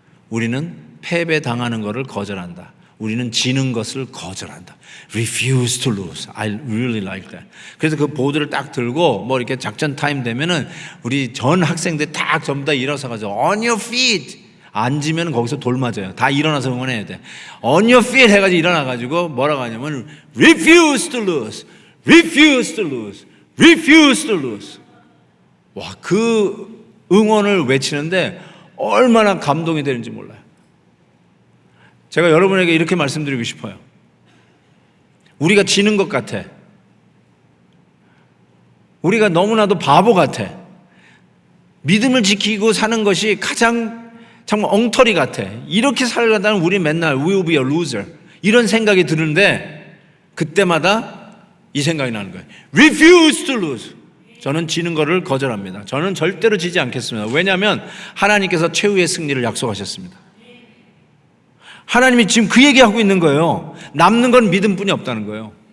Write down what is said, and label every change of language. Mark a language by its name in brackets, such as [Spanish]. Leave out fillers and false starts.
[Korean] 우리는 패배당하는 것을 거절한다. 우리는 지는 것을 거절한다. [English] Refuse to lose. I really like that. [Korean] 그래서 그 보드를 딱 들고 뭐 이렇게 작전 타임 되면은 우리 전 학생들 딱 전부 다 일어서가지고 [English] On your feet. [Korean] 앉으면 거기서 돌 맞아요. 다 일어나서 응원해야 돼. [English] On your feet [Korean] 해가지고 일어나가지고 뭐라고 하냐면 [English] Refuse to lose. Refuse to lose. Refuse to lose. [Korean] 와, 그 응원을 외치는데 얼마나 감동이 되는지 몰라요. 제가 여러분에게 이렇게 말씀드리고 싶어요. 우리가 지는 것 같아. 우리가 너무나도 바보 같아. 믿음을 지키고 사는 것이 가장 정말 엉터리 같아. 이렇게 살아가다는 우리 맨날 [English] We will be a loser. [Korean] 이런 생각이 드는데 그때마다 이 생각이 나는 거예요. [English] Refuse to lose. [Korean] 저는 지는 것을 거절합니다. 저는 절대로 지지 않겠습니다. 왜냐하면 하나님께서 최후의 승리를 약속하셨습니다. 하나님이 지금 그 얘기하고 있는 거예요. 남는 건 믿음뿐이 없다는 거예요.